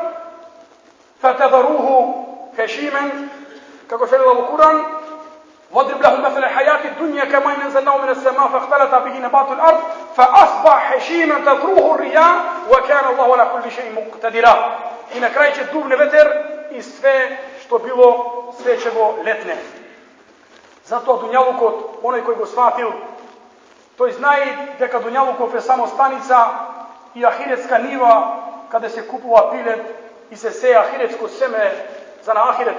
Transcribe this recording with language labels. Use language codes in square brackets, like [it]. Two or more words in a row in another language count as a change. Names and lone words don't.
[ar] فتذروه هشيما, [mk] како што велела во Куран, [ar] وَاضْرِبْ لَهُمْ مَثَلَ الْحَيَاةِ الدُّنْيَا كَمَاءٍ أَنزَلْنَاهُ مِنَ السَّمَاءِ فَاخْتَلَطَ بِهِ نَبَاتُ الْأَرْضِ فَأَصْبَحَ هَشِيمًا تَذْرُوهُ الرِّيَاحُ وَكَانَ اللَّهُ عَلَى كُلِّ شَيْءٍ مُقْتَدِرًا. [mk] И на крај ќе дувне ветер и све што било, све ќе го летне. Затоа дуњалукот, оној кој го сватил, тој знае дека дуњалукот е само станица и ахиретска нива, каде се купува пилет и се сее ахиретско семе за на ахирет.